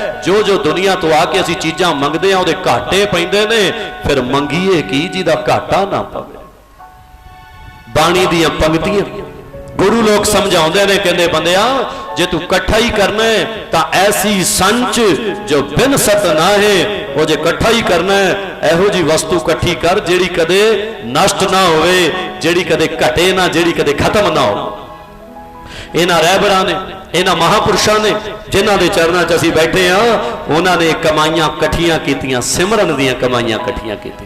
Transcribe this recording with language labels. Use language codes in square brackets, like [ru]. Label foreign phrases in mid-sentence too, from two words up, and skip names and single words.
[pa] ਜੋ ਜੋ ਦੁਨੀਆ ਤੋਂ ਆ ਕੇ ਅਸੀਂ ਚੀਜ਼ਾਂ ਮੰਗਦੇ ਹਾਂ ਉਹਦੇ ਘਾਟੇ ਪੈਂਦੇ ਨੇ, ਫਿਰ ਮੰਗੀਏ ਕੀ ਜਿਹਦਾ ਘਾਟਾ ਨਾ ਪਵੇ। ਬਾਣੀ ਦੀਆਂ ਪੰਕਤੀਆਂ ਗੁਰੂ ਲੋਗ ਸਮਝਾਉਂਦੇ ਨੇ, ਕਹਿੰਦੇ ਬੰਦਿਆ ਜੇ ਤੂੰ ਇਕੱਠਾ ਹੀ ਕਰਨਾ ਹੈ ਤਾਂ ਐਸੀ ਸੰਚ ਜੋ ਬਿਨ ਸਤ ਨਾ ਹੈ ਉਹ ਜੇ ਇਕੱਠਾ ਹੀ ਕਰਨਾ ਹੈ, ਇਹੋ ਜੀ ਵਸਤੂ ਇਕੱਠੀ ਕਰ ਜਿਹੜੀ ਕਦੇ ਨਸ਼ਟ ਨਾ ਹੋਵੇ, ਜਿਹੜੀ ਕਦੇ ਘਟੇ ਨਾ, ਜਿਹੜੀ ਕਦੇ ਖ਼ਤਮ ਨਾ ਹੋ। ਇਨ੍ਹਾਂ ਰਹਿਬਰਾਂ ਨੇ, ਇਨ੍ਹਾਂ ਮਹਾਂਪੁਰਖਾਂ ਨੇ ਜਿਨ੍ਹਾਂ ਦੇ ਚਰਨਾਂ 'ਚ ਅਸੀਂ ਬੈਠੇ ਹਾਂ, ਉਨ੍ਹਾਂ ਨੇ ਕਮਾਈਆਂ ਇਕੱਠੀਆਂ ਕੀਤੀਆਂ, ਸਿਮਰਨ ਦੀਆਂ ਕਮਾਈਆਂ ਇਕੱਠੀਆਂ ਕੀਤੀਆਂ।